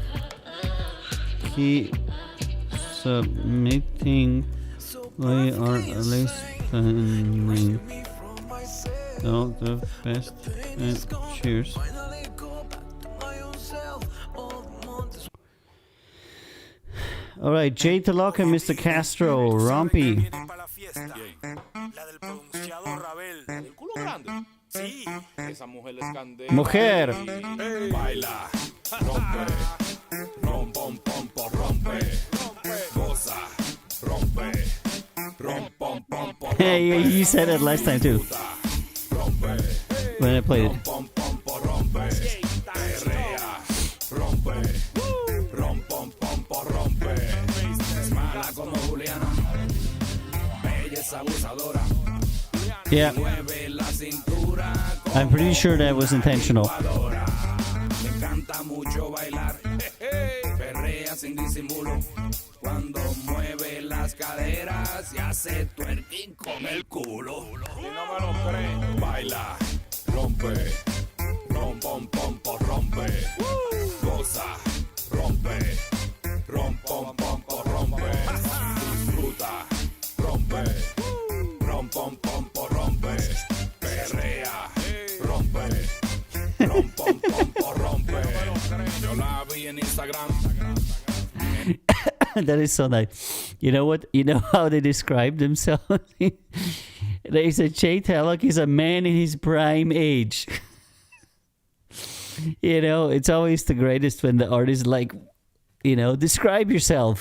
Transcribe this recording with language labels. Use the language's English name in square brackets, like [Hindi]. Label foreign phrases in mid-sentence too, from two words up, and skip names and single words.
[English] Keep submitting. We are listening. All the best and cheers. All right, Jay Taloca, Mr. [Spanish] Castro, Rompy. Mujer. Baila, rompe, rom, pom, pom, pom, rompe, goza, rompe, rom, pom, pom, pom, [English] Hey, you said it last time too. When I played it. Yeah. I'm pretty sure that was intentional. [Spanish] Cuando mueve las caderas y hace twerking con el culo. Si no me lo crees, baila, rompe, rom, pom, pom, pom, rompe, goza, rompe, rom, pom, pom, pom, rompe, disfruta, rompe, rom, pom, pom, pom, rompe, perrea, rompe, rom, pom, pom, pom, rompe. Yo la vi en Instagram. [English] That is so nice. You know what? You know how they describe themselves? They said Jay Tallock is a man in his prime age. You know, it's always the greatest when the artist like, you know, describe yourself.